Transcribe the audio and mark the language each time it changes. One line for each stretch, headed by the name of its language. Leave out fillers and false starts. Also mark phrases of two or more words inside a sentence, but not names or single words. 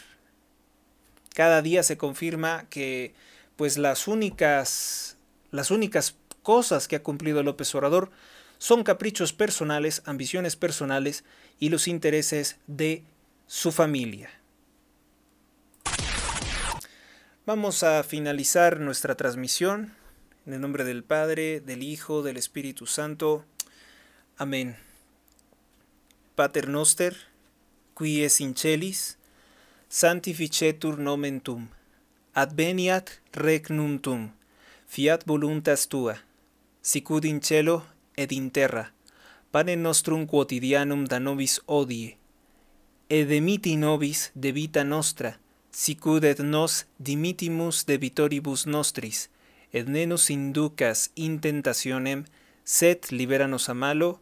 Spanish: Cada día se confirma que pues las únicas cosas que ha cumplido López Obrador son caprichos personales, ambiciones personales y los intereses de su familia. Vamos a finalizar nuestra transmisión en el nombre del Padre, del Hijo, del Espíritu Santo. Amén.
Latin: Pater noster, qui es in celis, sanctificetur nomen tuum, adveniat regnum tuum, fiat voluntas tua, sicut in cielo ed in terra. Panem nostrum quotidianum da nobis hodie, et dimitti nobis debita nostra, sicut et nos dimittimus debitoribus nostris, et ne nos inducas in tentationem, sed liberanos a malo.